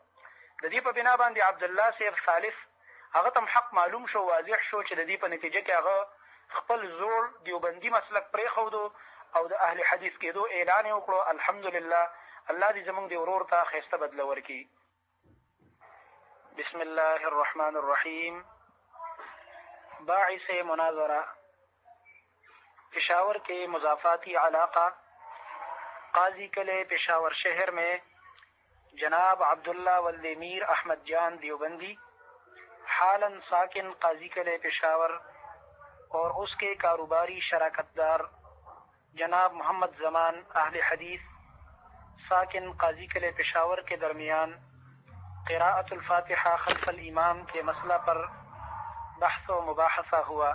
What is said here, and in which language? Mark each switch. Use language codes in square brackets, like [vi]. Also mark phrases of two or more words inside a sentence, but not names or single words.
[ps] د دې په بنا باندې عبدالله صاحب ثالث هغه ته حق معلوم شو، واضح شو چې د دې په نتیجه کې هغه خپل زوړ دیوبندي مسلک پرېښودو او د اهل حدیث کېدو اعلان یې وکړو. الحمدلله الله دې زموږ د ورور ته ښایسته بدله ورکړي. [ar] بسم الله الرحمن الرحیم. [ur] باعث مناظرہ پشاور کے مضافاتی علاقہ قاضی کلے پشاور شہر میں جناب عبداللہ ولد میر احمد جان دیوبندی حالاً ساکن قاضی کلے پشاور اور اس کے کاروباری شراکت دار جناب محمد زمان اہل حدیث ساکن قاضی کلے پشاور کے درمیان [ar] قراءۃ الفاتحہ خلف الامام [ur] کے مسئلہ پر بحث و مباحثہ ہوا.